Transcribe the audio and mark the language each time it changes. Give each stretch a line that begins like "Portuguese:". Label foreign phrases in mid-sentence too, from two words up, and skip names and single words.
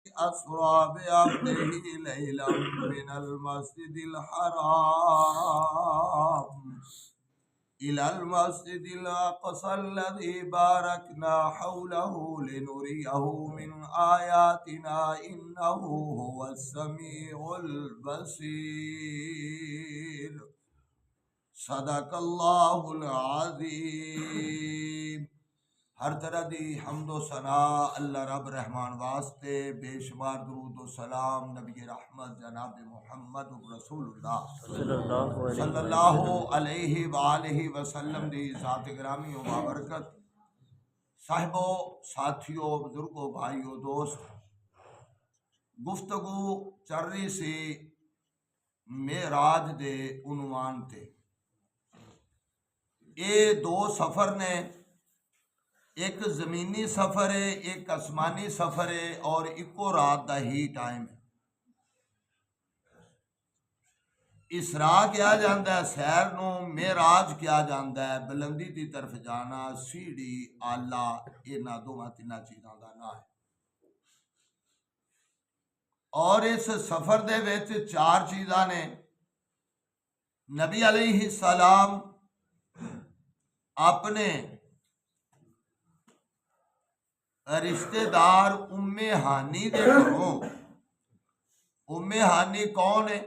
Arabic: أسرى بعبده ليلا من المسجد الحرام إلى المسجد الأقصى الذي باركنا حوله لنريه من آياتنا إنه هو السميع البصير. صدق الله العظيم.
Punjabi: ہر طرح دی حمد و ثنا اللہ رب رحمان واسطے، بے شمار درود و سلام نبی رحمت جناب محمد رسول اللہ
Arabic: صلى الله عليه وآله وسلم
Punjabi: دی ذات گرامی و بابرکت. صاحبو، ساتھیو، بزرگو، بھائیو، دوست، گفتگو چل رہی سی معراج دے عنوان تے. یہ دو سفر نے، ایک زمینی سفر ہے، ایک آسمانی سفر ہے اور اکو رات کا ہی ٹائم ہے. اسرا کیا جاتا ہے سیر نوں، معراج کیا جاتا ہے بلندی کی طرف جانا، سیڑھی والا، انہاں دوواں تنہاں چیزوں کا نام ہے. اور اس سفر دے وچ چار چیزاں نے. نبی علیہ السلام اپنے رشتہ دار ام ہانی دے گھروں، ام ہانی کون ہے?